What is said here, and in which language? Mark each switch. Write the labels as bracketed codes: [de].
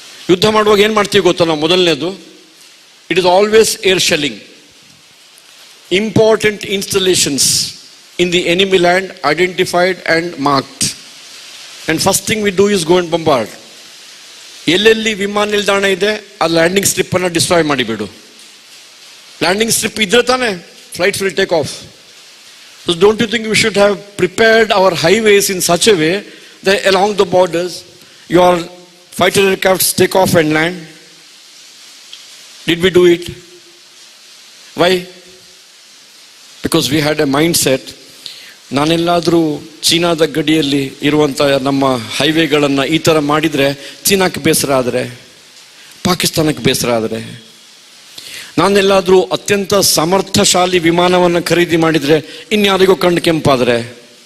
[kn] ಯುದ್ಧ ಮಾಡುವಾಗ ಏನು ಮಾಡ್ತೀವಿ ಗೊತ್ತಾ ನಾವು? ಮೊದಲನೇದು, [en] It is always air shelling. Important installations in the enemy land identified and marked. And first thing we do is go and bombard. [kn] ಎಲ್ಲೆಲ್ಲಿ ವಿಮಾನ ನಿಲ್ದಾಣ ಇದೆ ಆ ಲ್ಯಾಂಡಿಂಗ್ ಸ್ಟ್ರಿಪ್ ಅನ್ನ ಡಿಸ್ಟ್ರಾಯ್ ಮಾಡಿಬಿಡು. [en] landing strip [kn] ಇದ್ರೆ ತಾನೆ [en] Flights will take off. So don't you think we should have prepared our highways in such a way that along the borders your fighter aircrafts take off and land? Did we do it? Why? Because we had a mindset. [kn] ನಾನೆಲ್ಲಾದರೂ ಚೀನಾದ ಗಡಿಯಲ್ಲಿ ಇರುವಂಥ ನಮ್ಮ ಹೈವೇಗಳನ್ನು ಈ ಥರ ಮಾಡಿದರೆ ಚೀನಾಕ್ಕೆ ಬೇಸರ ಆದರೆ, ಪಾಕಿಸ್ತಾನಕ್ಕೆ ಬೇಸರ ಆದರೆ, ನಾನೆಲ್ಲಾದರೂ ಅತ್ಯಂತ ಸಮರ್ಥಶಾಲಿ ವಿಮಾನವನ್ನು ಖರೀದಿ ಮಾಡಿದರೆ ಇನ್ಯಾರಿಗೋ ಕಣ್ಣು ಕೆಂಪಾದರೆ,